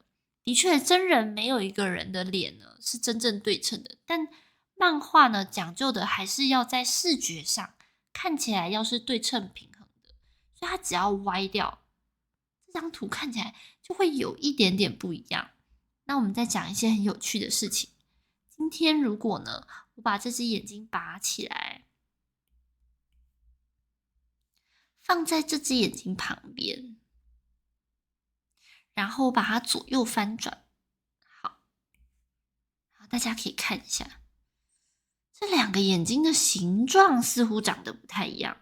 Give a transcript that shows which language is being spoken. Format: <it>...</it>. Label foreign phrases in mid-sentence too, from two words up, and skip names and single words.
<zh>的確，真人沒有一個人的臉呢是真正對稱的，但漫畫呢講究的還是要在視覺上看起來要是對稱平衡的，所以它只要歪掉，這張圖看起來就會有一點點不一樣。那我們再講一些很有趣的事情。今天如果呢，我把這隻眼睛拔起來，放在這隻眼睛旁邊，然後把它左右翻轉。好，大家可以看一下，這兩個眼睛的形狀似乎長得不太一樣。</zh>